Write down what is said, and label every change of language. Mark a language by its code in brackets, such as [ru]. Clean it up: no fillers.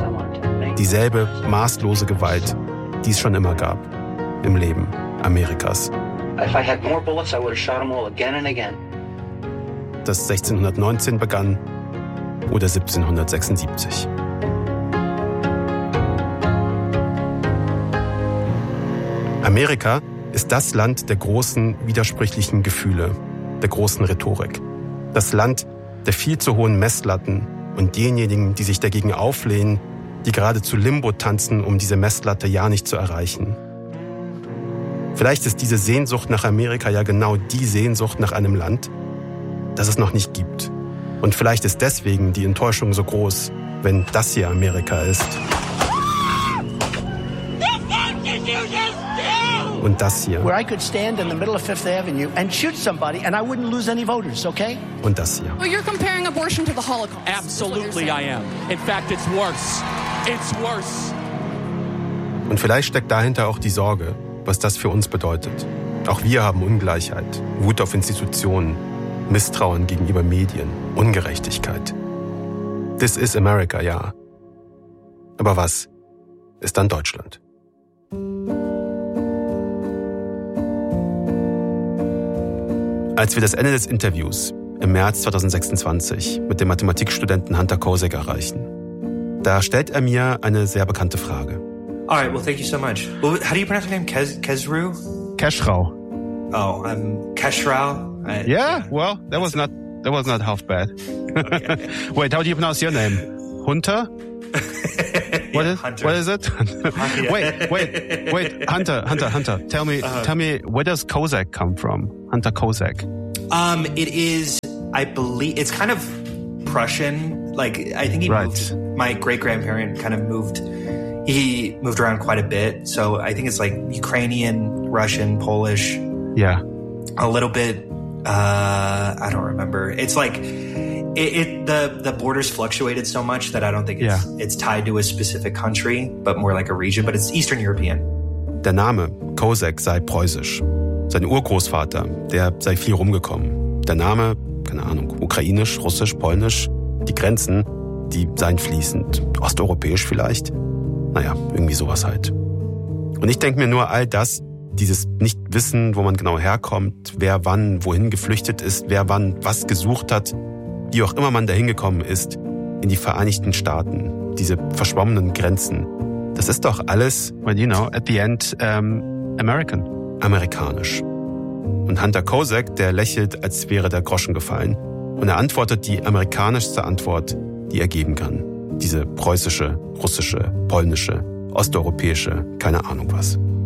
[en] I wanted to make [de] dieselbe maßlose Gewalt, die es schon immer gab im Leben Amerikas. [en] If I had more bullets, I would have shot them all again and again. [de] Das 1619 begann oder 1776. Amerika ist das Land der großen widersprüchlichen Gefühle, der großen Rhetorik. Das Land der viel zu hohen Messlatten und denjenigen, die sich dagegen auflehnen, die geradezu Limbo tanzen, um diese Messlatte ja nicht zu erreichen. Vielleicht ist diese Sehnsucht nach Amerika ja genau die Sehnsucht nach einem Land, das es noch nicht gibt. Und vielleicht ist deswegen die Enttäuschung so groß, wenn das hier Amerika ist. Und das hier. [en] I could stand in the middle of Fifth Avenue and shoot somebody and I wouldn't lose any voters, okay? [de] Und das hier. [en] Well, you're comparing abortion to the Holocaust. Absolutely I am. In fact, it's worse. It's worse. [de] Und vielleicht steckt dahinter auch die Sorge, was das für uns bedeutet. Auch wir haben Ungleichheit, Wut auf Institutionen, Misstrauen gegenüber Medien, Ungerechtigkeit. [en] This is America, [de] ja. Aber was ist dann Deutschland? Als wir das Ende des Interviews im März 2026 mit dem Mathematikstudenten Hunter Kosek erreichen, da stellt er mir eine sehr bekannte Frage. [en] All right, well, thank you so much. How do you pronounce your name? Kesru? Keschrau. Oh, I'm Keschrau. Yeah, well, that was not That was not half bad. Okay. Wait, how do you pronounce your name? Hunter? What, yeah, is, Hunter. What is it? wait. Hunter. Tell me, where does Kozak come from? Hunter Kozak. It's kind of Prussian. Like, I think my great-grandparent kind of moved. He moved around quite a bit. So I think it's like Ukrainian, Russian, Polish. Yeah. A little bit. I don't remember. It's like the borders fluctuated so much that I don't think it's tied to a specific country, but more like a region, but it's Eastern European. [de] Der Name Kozak sei preußisch. Sein Urgroßvater, der sei viel rumgekommen. Der Name, keine Ahnung, ukrainisch, russisch, polnisch, die Grenzen, die seien fließend, osteuropäisch vielleicht. Naja, irgendwie sowas halt. Und ich denke mir nur all das, dieses Nicht-Wissen, wo man genau herkommt, wer wann wohin geflüchtet ist, wer wann was gesucht hat, wie auch immer man da hingekommen ist, in die Vereinigten Staaten, diese verschwommenen Grenzen. Das ist doch alles, [en] well, you know, at the end, American. [de] Amerikanisch. Und Hunter Kozak, der lächelt, als wäre der Groschen gefallen. Und er antwortet die amerikanischste Antwort, die er geben kann. Diese preußische, russische, polnische, osteuropäische, keine Ahnung was.